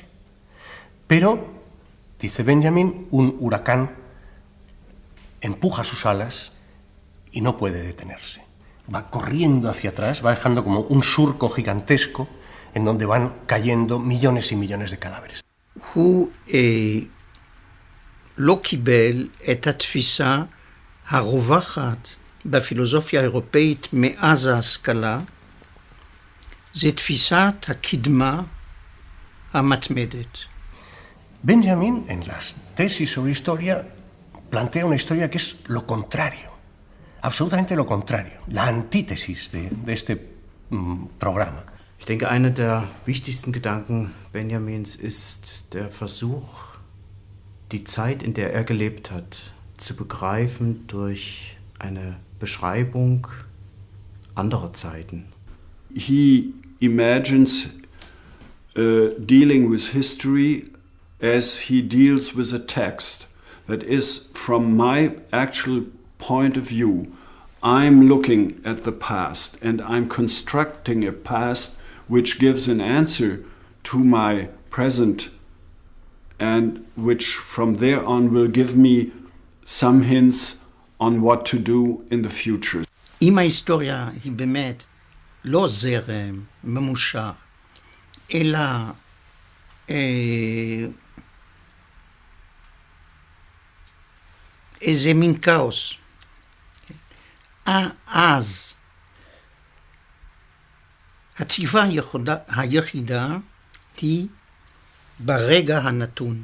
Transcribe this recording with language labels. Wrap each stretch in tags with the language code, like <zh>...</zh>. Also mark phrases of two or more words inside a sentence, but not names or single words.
<es>Pero, dice Benjamin, un huracán empuja sus alas y no puede detenerse. Va corriendo hacia atrás, va dejando como un surco gigantesco en donde van cayendo millones y millones de cadáveres.</es> <he>הוא לא קיבל את התפיסה הרווחת בפילוסופיה האירופאית מאז ההשכלה, זה תפיסת הקדמה המתמדת.</he> <es>Benjamin, en las tesis sobre historia, plantea una historia que es lo contrario, absolutamente lo contrario, la antítesis de este programa.</es> <de>Ich denke, einer der wichtigsten Gedanken Benjamins ist der Versuch, die Zeit, in der er gelebt hat, zu begreifen durch eine Beschreibung anderer Zeiten.</de> <en>He imagines dealing with history as he deals with a text. That is, from my actual point of view, I'm looking at the past and I'm constructing a past which gives an answer to my present and which from there on will give me some hints on what to do in the future.</en> <he>אם ההיסטוריה היא באמת לא זרם ממושך, אלא איזה מין כאוס, אז הציבה היחידה היא ברגע הנתון.</he>